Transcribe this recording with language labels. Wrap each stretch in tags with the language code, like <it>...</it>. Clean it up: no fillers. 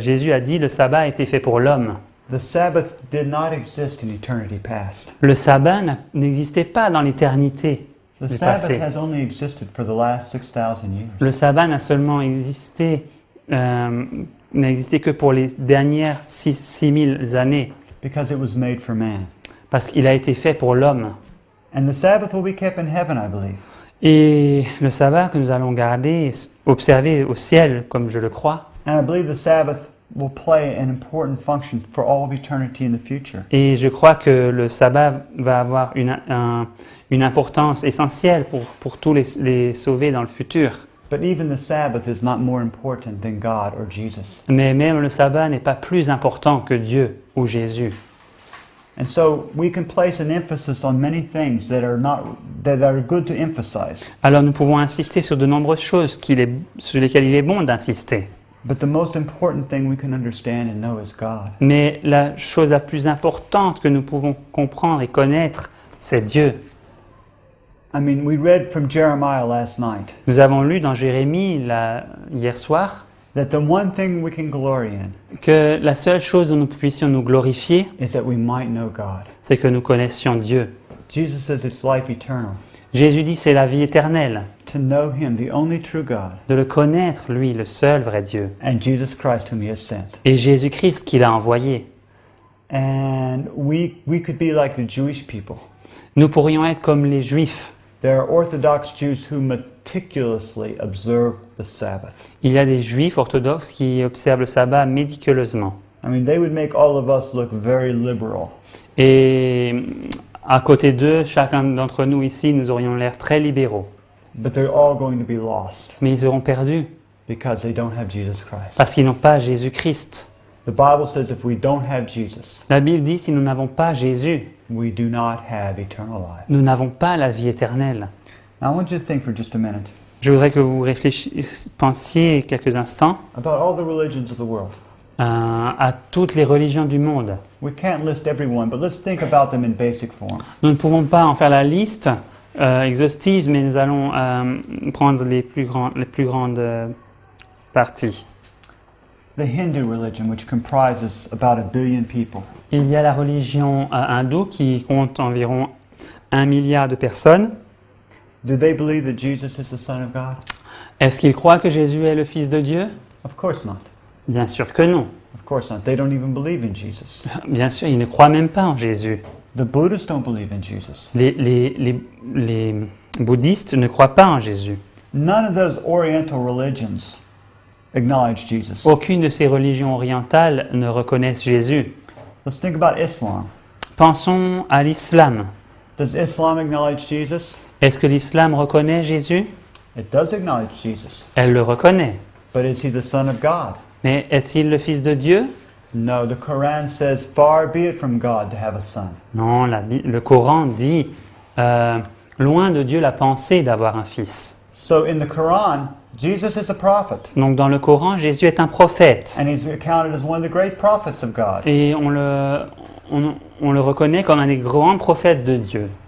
<fr>Jésus a dit le sabbat a été fait pour l'homme.</fr> <en>The Sabbath did not exist in eternity past.</en> <fr>Le sabbat n'existait pas dans l'éternité</fr> <en>The</en> <fr>du</fr> <en>Sabbath</en> <fr>passé.</fr> <en>has only existed for the last 6,000 years.</en> <fr>Le sabbat n'a seulement existé, n'a existé que pour les dernières 6000 années,</fr> <en>Because it was made for man.</en> <fr>parce qu'il a été fait pour l'homme.</fr> <en>And the Sabbath will be kept in heaven, I believe.</en> <fr>Et le sabbat que nous allons garder, observer au ciel, comme je le crois,</fr> <en>And I believe the Sabbath will play an important function for all of eternity in the future.</en> <fr>et je crois que le sabbat va avoir une importance essentielle pour tous les sauvés dans le futur.</fr> <en>But even the Sabbath is not more important than God or Jesus.</en> <fr>Mais même le sabbat n'est pas plus important que Dieu ou Jésus.</fr> <en>And so we can place an emphasis on many things that are good to emphasize.</en> <fr>Alors nous pouvons insister sur de nombreuses choses sur lesquelles il est bon d'insister.</fr> <en>But the most important thing we can understand and know is God.</en> <fr>Mais la chose la plus importante que nous pouvons comprendre et connaître, c'est Dieu.</fr> <en>I mean, we read from Jeremiah last night</en> <fr>Nous avons lu dans Jérémie hier soir</fr> <en>that the one thing we can glory in</en> <fr>que la seule chose dont nous puissions nous glorifier,</fr> <en>is that we might know God.</en> <fr>c'est que nous connaissions Dieu.</fr> <en>Jesus says it's life eternal,</en> <fr>Jésus dit c'est la vie éternelle,</fr> <en>to know Him, the only true God,</en> <fr>de le connaître, lui, le seul vrai Dieu,</fr> <en>and Jesus Christ whom He has sent.</en> <fr>et Jésus-Christ qu'il a envoyé.</fr> <en>And we could be like the Jewish people.</en> <fr>Nous pourrions être comme les Juifs.</fr> <en>There are Orthodox Jews who meticulously observe the Sabbath.</en> <fr>Il y a des Juifs orthodoxes qui observent le sabbat méticuleusement.</fr> <en>I mean, they would make all of us look very liberal.</en> <fr>Et à côté d'eux, chacun d'entre nous ici, nous aurions l'air très libéraux.</fr> <en>But they're all going to be lost</en> <fr>Mais ils seront perdus</fr> <en>because they don't have Jesus Christ.</en> <fr>parce qu'ils n'ont pas Jésus-Christ.</fr> <en>The Bible says if we don't have Jesus,</en> <fr>La Bible dit si nous n'avons pas Jésus,</fr> <en>we do not have eternal life.</en> <fr>nous n'avons pas la vie éternelle.</fr> <en>Now, I want you to think for just a minute</en> <fr>Je voudrais que vous pensiez quelques instants</fr> <en>about all the religions of the world.</en> <fr>à toutes les religions du monde.</fr> <en>We can't list everyone, but let's think about them in basic form.</en> <fr>Nous ne pouvons pas en faire la liste exhaustive, mais nous allons prendre les plus grandes parties.</fr> <en>The Hindu religion, which comprises about 1 billion people.</en> <fr>Il y a la religion hindoue qui compte environ 1 milliard de personnes.</fr> <en>Do they believe that Jesus is the Son of God?</en> <fr>Est-ce qu'ils croient que Jésus est le Fils de Dieu?</fr> <en>Of course not.</en> <fr>Bien sûr que non.</fr> <en>Of course not. They don't even believe in Jesus.</en> <fr>Bien sûr, ils ne croient même pas en Jésus.</fr> <en>The Buddhists don't believe in Jesus.</en> <fr>Les bouddhistes ne croient pas en Jésus.</fr> <en>None of those Oriental religions acknowledge Jesus.</en> <fr>Aucune de ces religions orientales ne reconnaissent Jésus.</fr> <en>Let's think about Islam.</en> <fr>Pensons à l'islam.</fr> <en>Does Islam acknowledge Jesus?</en> <fr>Est-ce que l'islam reconnaît Jésus?</fr> <en>It does acknowledge Jesus.</en> <fr>Elle le reconnaît.</fr> <en>But is he the Son of God?</en> <fr>Mais est-il le Fils de Dieu?</fr> <en>No, the Quran says, far be it from God to have a son.</en> <fr>Non, le Coran dit loin de Dieu la pensée d'avoir un fils.</fr> <en>So in the Quran, Jesus is a prophet.</en> <fr>Donc dans le Coran, Jésus est un prophète.</fr> <en>And he's accounted as one of the great prophets of God.</en> <fr>Et on le reconnaît comme un des grands prophètes de Dieu.</fr>